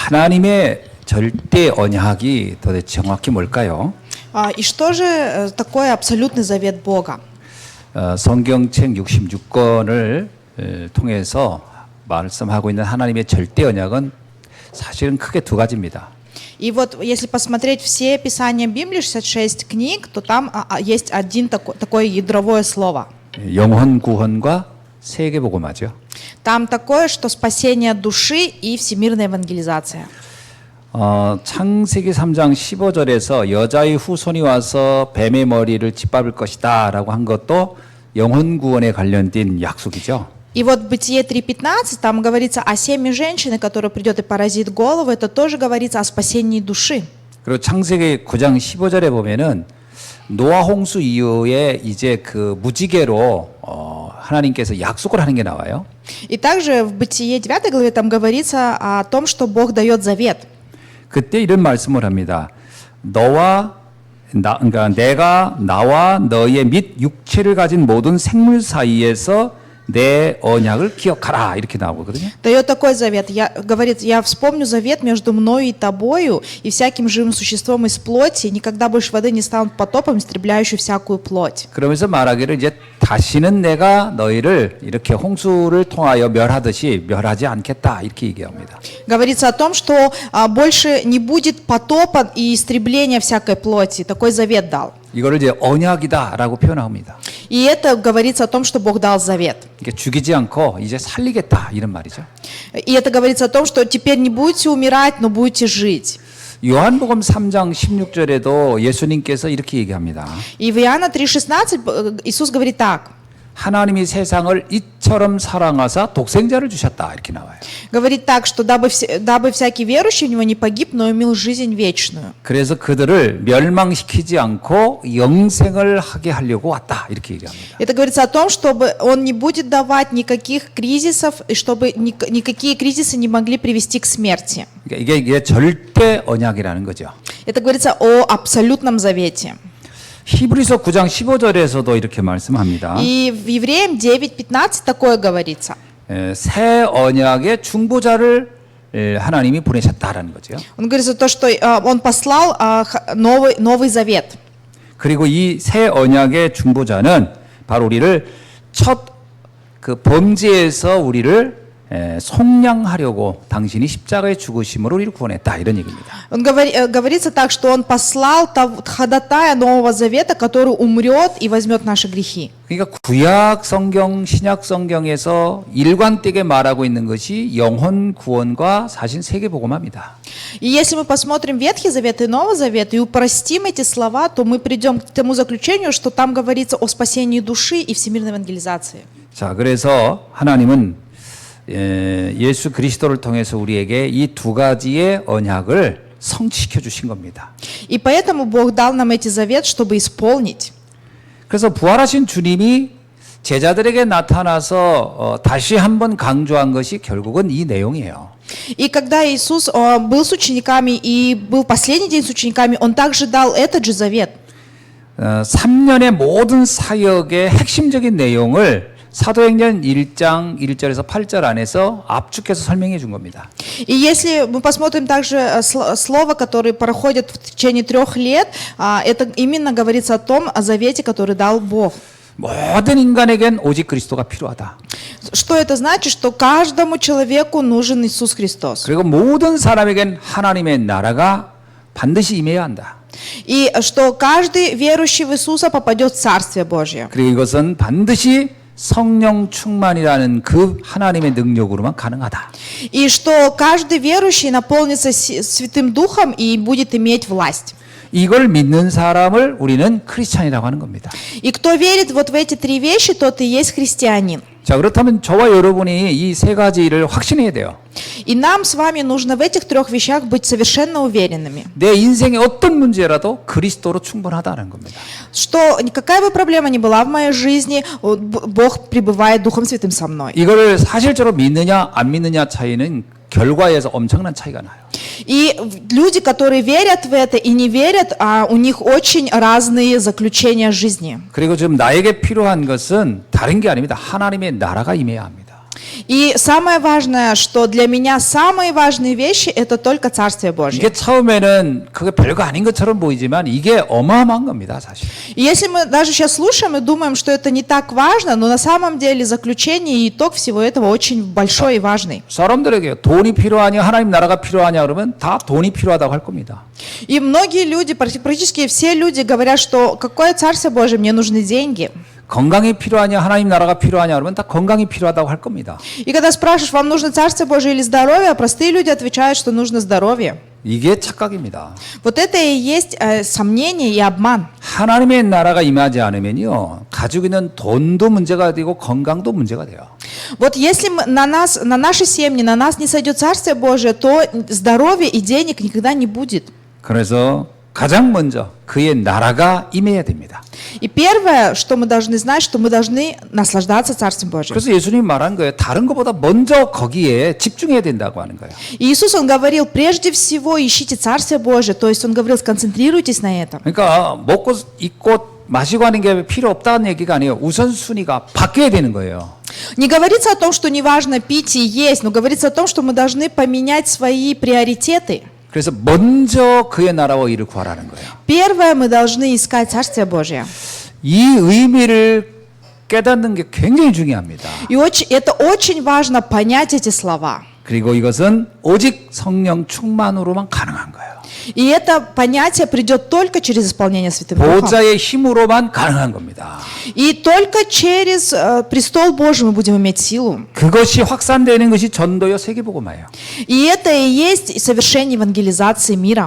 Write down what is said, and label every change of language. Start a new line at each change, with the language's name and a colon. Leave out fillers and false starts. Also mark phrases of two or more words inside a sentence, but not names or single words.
Korean: 하나님의 절대 언약이 도대체 정확히 뭘까요?
Russian: И что же такое абсолютный завет Бога?
Korean: 성경책 66권을 통해서 말씀하고 있는 하나님의 절대 언약은 사실은 크게 두 가지입니다.
Russian: И вот если посмотреть все Писания Библии, 66 книг, то там есть один такое ядровое слово.
Korean: 영혼 구원과 세계복음화죠.
Russian: Там такое, что спасение души и всемирная евангелизация.
Korean: 창세기 3장 15절에서 여자의 후손이 와서 뱀의 머리를 짓밟을 것이다 라고 한 것도 영혼 구원에 관련된 약속이죠.
Russian: И вот в Бытие 3.15 там говорится о семя женщины, которая придет и поразит голову. Это тоже говорится о спасении души.
Korean: 그리고 창세기 9장 15절에 보면은 노아 홍수 이후에 이제 그 무지개로 하나님께서 약속을 하는 게 나와요.
Russian: И также в Бытие 9 главе там говорится о том, что Бог дает завет.
Korean: 그때 이런 말씀을 합니다. 그러니까 내가 나와 너의 및 육체를 가진 모든 생물 사이에서 내 언약을 기억하라 이렇게 나오거든요.
Russian: Дает такой завет. Говорит, я вспомню завет между мною и тобою и всяким живым существом из плоти. Никогда больше воды не станут потопом, истребляющим всякую плоть.
Korean: 그러면서 말하기를 이제 다시는 내가 너희를 이렇게 홍수를 통하여 멸하듯이 멸하지 않겠다 이렇게 얘기합니다.
Russian: Говорится о том, что больше не будет потопа и истребления всякой плоти. Такой завет дал.
Korean: 이거를 이제 언약이다라고 표현합니다.
Russian: И это говорится о том, что Бог дал завет.
Korean: 이게 죽이지 않고 이제 살리겠다 이런 말이죠.
Russian: И это говорится о том, что теперь не будете умирать, но будете жить.
Korean: 요한복음 3장 16절에도 예수님께서 이렇게 얘기합니다.
Russian: И в Иоанна 3,16 Иисус говорит так.
Korean: 하나님이 세상을 이처럼 사랑하사 독생자를 주셨다 이렇게 나와요.
Russian: Говорит так, что дабы всякий верующий в него не погиб, но имел жизнь вечную.
Korean: 그래서 그들을 멸망시키지 않고 영생을 하게 하려고 왔다 이렇게 얘기합니다.
Russian: Это говорится о том, чтобы он не будет давать никаких кризисов, и чтобы никакие кризисы не могли привести к смерти.
Korean: 그러니까 이게 절대 언약이라는 거죠.
Russian: Это говорится о абсолютном завете.
Korean: 히브리서 9장 15절에서도 이렇게 말씀합니다.
Russian: И в Евреям 9:15 такое говорится.
Korean: 새 언약의 중보자를 하나님이 보내셨다라는 거죠.
Russian: Он говорит то, что он послал новый завет.
Korean: 그리고 이 새 언약의 중보자는 바로 우리를 첫 그 범죄에서 우리를 속량하려고 당신이 십자가에 죽으심으로 우리를 구원했다 이런 얘기입니다.
Russian: Говорится так, что он послал ходатая Нового Завета, который умрет и возьмет наши грехи.
Korean: 그러니까 구약 성경, 신약 성경에서 일관되게 말하고 있는 것이 영혼 구원과 사실 세계복음화입니다.
Russian: И если мы посмотрим Ветхий Завет и Новый Завет и упростим эти слова, то мы придем к тому заключению, что там говорится о спасении души и всемирной евангелизации.
Korean: 자, 그래서 하나님은 예수 그리스도를 통해서 우리에게 이 두 가지의 언약을 성취시켜 주신 겁니다.
Russian: И поэтому Бог дал нам эти заветы, чтобы исполнить.
Korean: 그래서 부활하신 주님이 제자들에게 나타나서 다시 한번 강조한 것이 결국은 이 내용이에요.
Russian: И когда Иисус был с учениками и был последний день с учениками, Он также дал этот же завет.
Korean: 3년의 모든 사역의 핵심적인 내용을 사도행전 1장 1절에서 8절 안에서 압축해서 설명해 준 겁니다.
Russian: И если мы посмотрим также слово, которое проходит в течение 3 лет, это именно говорится о завете, который дал Бог.
Korean: 모든 인간에겐 오직 그리스도가 필요하다.
Russian: Что это значит? Что каждому человеку нужен Иисус Христос.
Korean: 그리고 모든 사람에겐 하나님의 나라가 반드시 임해야 한다.
Russian: И что каждый верующий в Иисуса попадет в Царствие Божье.
Korean: 그리고 이것은 반드시 성령 충만이라는 그 하나님의 능력으로만 가능하다.
Russian: И что каждый верующий наполнится Святым Духом и будет иметь власть.
Korean: 이걸 믿는 사람을 우리는 크리스찬이라고 하는 겁니다.
Russian: И кто верит вот в эти 3 вещи, тот и есть христианин.
Korean: 자, 그렇다면 저와 여러분이 이 세 가지를 확신해야 돼요.
Russian: И нам с вами нужно в этих 3 вещах быть совершенно уверенными.
Korean: 내 인생의 어떤 문제라도 그리스도로 충분하다는 겁니다.
Russian: Что какая бы проблема ни была в моей жизни, Бог пребывает Духом Святым со мной.
Korean: 이거를 사실적으로 믿느냐 안 믿느냐 차이는 결과에서 엄청난 차이가 나요.
Russian: И люди, которые верят в это и не верят, у них очень разные заключения жизни.
Korean: 그리고 지금 나에게 필요한 것은 다른 게 아닙니다. 하나님의 나라가 임해야 합니다.
Russian: И самое важное, что для меня самые важные вещи это только Царствие Божье.
Korean: 이게 처음에는 그게 별거 아닌 것처럼 보이지만 이게 어마어마한 겁니다, 사실.
Russian: И если мы даже сейчас слушаем и думаем, что это не так важно, но на самом деле заключение и итог всего этого очень большой и важный.
Korean: 사람들에게 돈이 필요하냐, 하나님 나라가 필요하냐 그러면 다 돈이 필요하다고 할 겁니다.
Russian: И многие люди, практически все люди говорят, что какое Царствие Божие, мне нужны деньги.
Korean: 건강이 필요하냐, 하나님 나라가 필요하냐 그러면 다 건강이 필요하다고 할 겁니다.
Russian: И когда спрашиваешь, вам нужно Царствие Божие или здоровье, простые люди отвечают, что нужно здоровье.
Korean: 이게 착각입니다.
Russian: Вот это и есть сомнение и обман.
Korean: 하나님의 나라가 임하지 않으면요, 가지고 있는 돈도 문제가 되고 건강도 문제가 돼요.
Russian: Вот если на наши семьи, на нас не сойдет Царствие Божие, то здоровья и денег никогда не будет.
Korean: 그래서 가장 먼저 그의 나라가 임해야 됩니다.
Russian: И первое, что мы должны знать, что мы должны наслаждаться Царствием Божьим.
Korean: 그래서 예수님이 말한 거예요. 다른 것보다 먼저 거기에 집중해야 된다고 하는 거예요.
Russian: И Иисус, Он говорил, прежде всего ищите Царствие Божие, то есть Он говорил, сконцентрируйтесь на этом.
Korean: 그러니까 먹고 입고 마시고 하는 게 필요 없다는 얘기가 아니에요. 우선순위가 바뀌어야 되는 거예요.
Russian: Не говорится о том, что не важно пить и есть, но говорится о том, что мы должны поменять свои приоритеты.
Korean: 그래서 먼저 그의 나라와 일을 구하라는 거예요.
Russian: Первое, мы должны искать Царствие Божие.
Korean: 이 의미를 깨닫는 게 굉장히 중요합니다.
Russian: И это очень важно понять эти слова.
Korean: 그리고 이것은 오직 성령 충만으로만 가능한 거예요.
Russian: И это понятие придет только через исполнение Святым Духом.
Korean: 보좌의 힘으로만 가능한 겁니다.
Russian: И только через престол Божий мы будем иметь силу.
Korean: 그것이 확산되는 것이 전도요 세계복음화예요.
Russian: И это и есть совершение евангелизации мира.